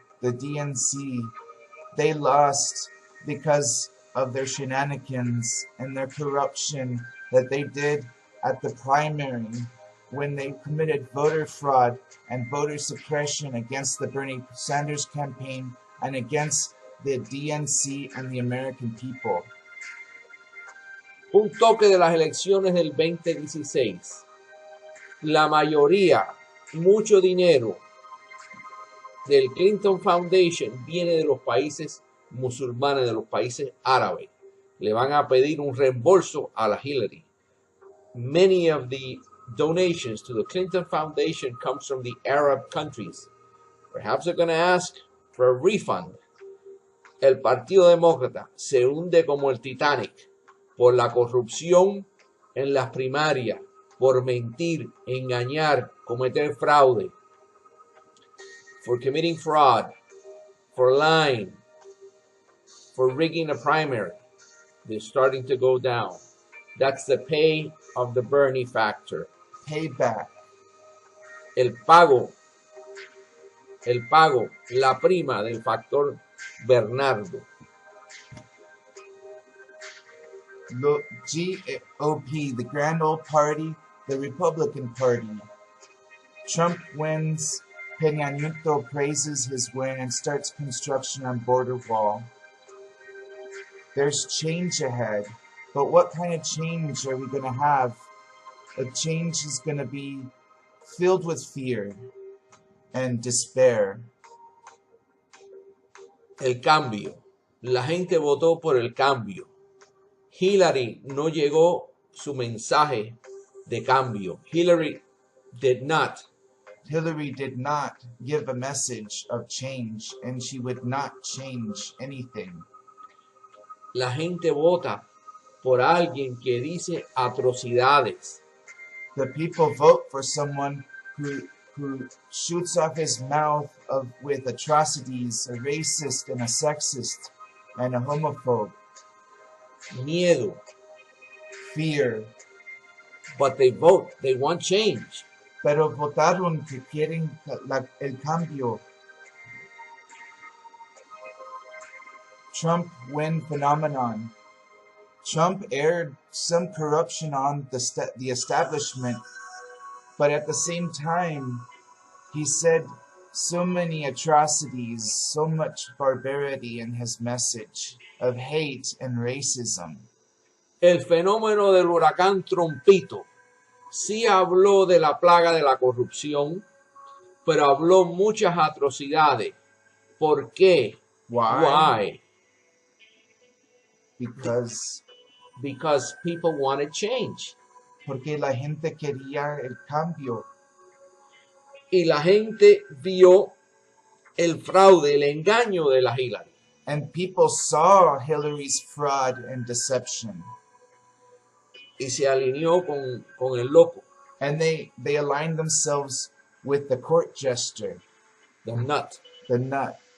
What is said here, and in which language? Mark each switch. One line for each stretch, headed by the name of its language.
English: The DNC, they lost because of their shenanigans and their corruption that they did at the primary when they committed voter fraud and voter suppression against the Bernie Sanders campaign and against the DNC and the American people.
Spanish: Un toque de las elecciones del 2016. La mayoría, mucho dinero del Clinton Foundation viene de los países musulmanes, de los países árabes. Le van a pedir un reembolso a la Hillary.
English: Many of the donations to the Clinton Foundation comes from the Arab countries. Perhaps they're going to ask for a refund.
Spanish: El Partido Demócrata se hunde como el Titanic por la corrupción en las primarias, por mentir, engañar, cometer fraude,
English: for committing fraud, for lying, for rigging a primary. They're starting to go down. That's the pay of the Bernie factor. Payback.
Spanish: El pago, la prima del factor Bernardo.
English: The GOP, the Grand Old Party, the Republican Party. Trump wins. Peña Nieto praises his win and starts construction on border wall. There's change ahead, but what kind of change are we going to have? A change is going to be filled with fear and despair.
Spanish: El cambio. La gente votó por el cambio. Hillary no llegó su mensaje de cambio.
English: Hillary did not give a message of change, and she would not change anything.
Spanish: La gente vota por alguien que dice atrocidades.
English: The people vote for someone who shoots off his mouth with atrocities, a racist and a sexist and a homophobe. Miedo. Fear. But they vote. They want change.
Spanish: Pero votaron que quieren el cambio.
English: Trump win phenomenon. Trump aired some corruption on the establishment, but at the same time, he said so many atrocities, so much barbarity in his message of hate and racism.
Spanish: El fenómeno del huracán Trompito sí habló de la plaga de la corrupción, pero habló muchas atrocidades. ¿Por qué?
English: Why? Why? Because People wanted change.
Spanish: porque la gente quería el cambio. Y la gente vio el fraude, el engaño de la Hillary.
English: And people saw Hillary's fraud and deception.
Spanish: Y se alineó con el loco,
English: And they aligned themselves with the court jester, the nut. the nut.